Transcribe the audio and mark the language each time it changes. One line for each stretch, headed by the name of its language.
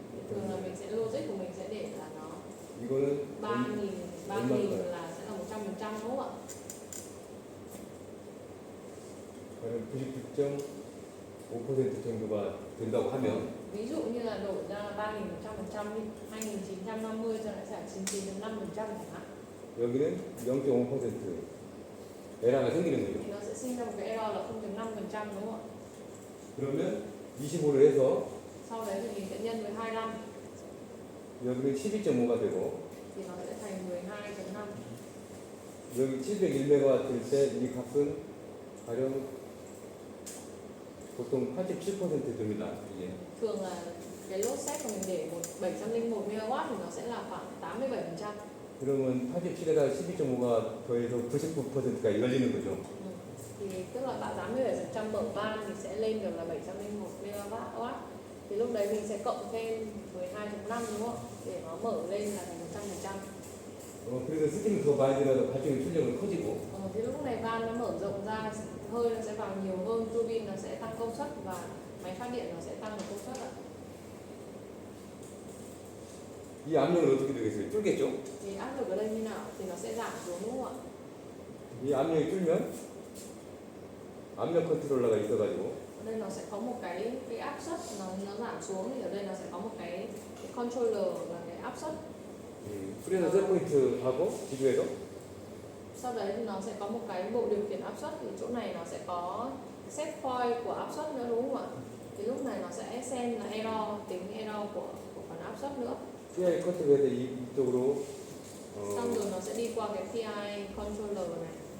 Vietnamese: Thường là mình sẽ logic của mình sẽ để là nó
Korean: 이거는
Vietnamese: 3000 là sẽ là 100% đúng không ạ?
Korean: 99.5% 정도가 된다고 하면
Vietnamese: Ví dụ như là đổi ra 3100% đi, 2950 cho lại sẽ 99.5% chẳng hạn.
Korean: 여기는 0.5% 에러가 생기는 거죠.
Vietnamese: Thì nó sẽ sinh ra một cái error là 0.5% đúng không ạ?
Korean: 그러면 25를 해서
Vietnamese: Sau đấy thì mình sẽ nhân với 25
Korean: 여기는 12.5가 되고
Vietnamese: thì nó sẽ thành 12.5.
Korean: 여기 701메가와트일 때 이 값은 가령 보통 87% 됩니다. 이게.
Vietnamese: Thường là cái load set của mình để 701 MW thì nó sẽ là khoảng 87%.
Korean: 그러면 87에다 12.5가 더해서 99%가 열리는 거죠.
Vietnamese: Thì tức là bạn 87% mở van thì sẽ lên được là 701 MW. Thì lúc đấy mình sẽ cộng thêm 12.5 đúng không? Để nó mở lên là thành 100%.
Korean: 그래서 스팀이 더 많이 들어가서 발전의 출력은 커지고
Vietnamese: Thì lúc này van nó mở rộng ra, hơi nó sẽ vào nhiều hơn, tua bin nó sẽ tăng công suất và máy phát điện nó sẽ tăng được công suất ạ.
Korean: 이 압력은 어떻게 되겠어요? 줄겠죠?
Vietnamese: Thì áp lực ở đây như nào? Thì nó sẽ giảm xuống đúng không ạ?
Korean: 이 압력이 줄면 압력 컨트롤러가 있어가지고
Vietnamese: Ở đây nó sẽ có một cái áp suất nó giảm xuống thì ở đây nó sẽ có một cái controller là cái áp suất.
Korean: 프레서 셋 포인트하고 비교해서
Vietnamese: Sau đấy thì nó sẽ có một cái bộ điều khiển áp suất, thì chỗ này nó sẽ có set point của áp suất nữa đúng không ạ? Thì lúc này nó sẽ xem là error, tính error của phần áp suất nữa.
Korean: PI 컨트롤에서 이쪽으로
Vietnamese: Xong rồi nó sẽ đi qua cái PI controller này.